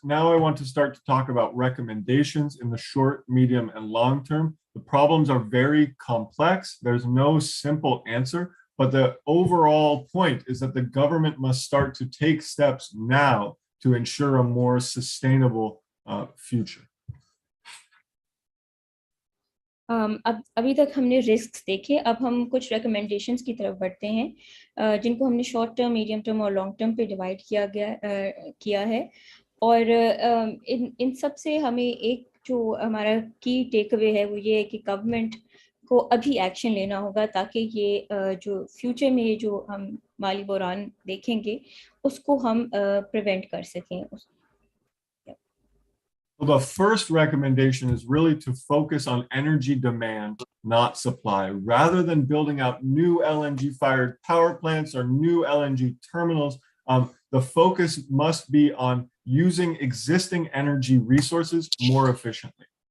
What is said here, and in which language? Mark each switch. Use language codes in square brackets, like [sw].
[en] Now I want to start to talk about recommendations in the short, medium, and long term. The problems are very complex. There's no simple answer, but the overall point is that the government must start to take steps now to ensure a more sustainable future. [ur] ابھی تک ہم نے risks دیکھے، اب ہم کچھ recommendations کی طرف بڑھتے ہیں جن کو ہم نے شارٹ ٹرم، میڈیم ٹرم اور لانگ ٹرم پہ ڈیوائڈ کیا ہے. اور ان سب سے ہمیں ایک جو ہمارا کی ٹیک اوے ہے وہ یہ ہے کہ گورنمنٹ کو ابھی ایکشن لینا ہوگا تاکہ یہ جو فیوچر میں یہ جو ہم مالی بحران دیکھیں گے اس کو ہم پریونٹ کر سکیں. [en] Well, the first recommendation is really to focus on energy demand, not supply. Rather than building out new LNG-fired power plants or new LNG terminals, the focus must be on using existing energy resources more efficiently.